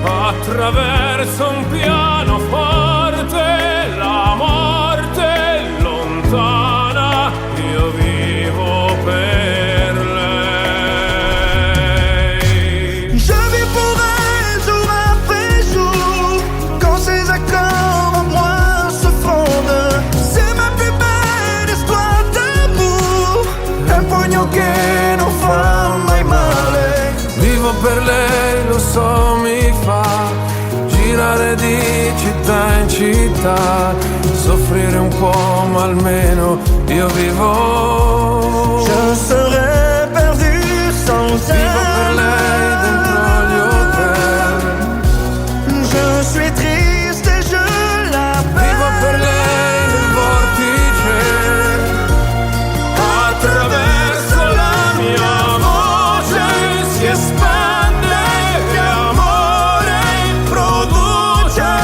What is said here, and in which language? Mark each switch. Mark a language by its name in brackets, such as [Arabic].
[Italian] Attraverso un pianoforte, la morte è lontana, io vivo per lei. [French] Je vis pour elle jour après jour, quand ces accords en moi se fondent. C'est ma plus belle histoire d'amour, [Italian] un pugno che non fa mai male. Vivo per lei, lo so, mi fa girare di città in città, soffrire un po' ma almeno io vivo. [French] Je serais perdu sans elle. [Italian] Vivo per lei dentro gli hotel. [French] Je suis triste et je l'appelle. [Italian] Vivo per lei nel vortice. Attraverso la mia voce si espande e amore produce.